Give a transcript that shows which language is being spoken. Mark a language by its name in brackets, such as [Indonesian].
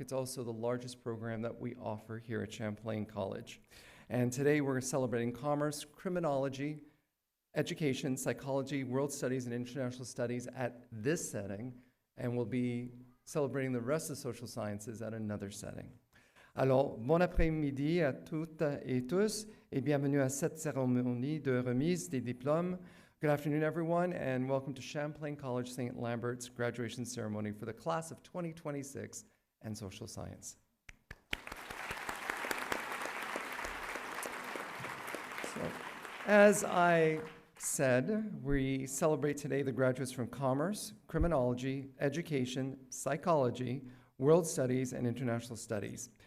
[English] It's also the largest program that we offer here at Champlain College. And today we're celebrating commerce, criminology, education, psychology, world studies, and international studies at this setting, and we'll be celebrating the rest of social sciences at another setting. [French] Alors, bon après-midi à toutes et tous, et bienvenue à cette cérémonie de remise des diplômes. [English] Good afternoon, everyone, and welcome to Champlain College Saint-Lambert's graduation ceremony for the class of 2026 and social science. So, as I said, we celebrate today the graduates from commerce, criminology, education, psychology, world studies, and international studies.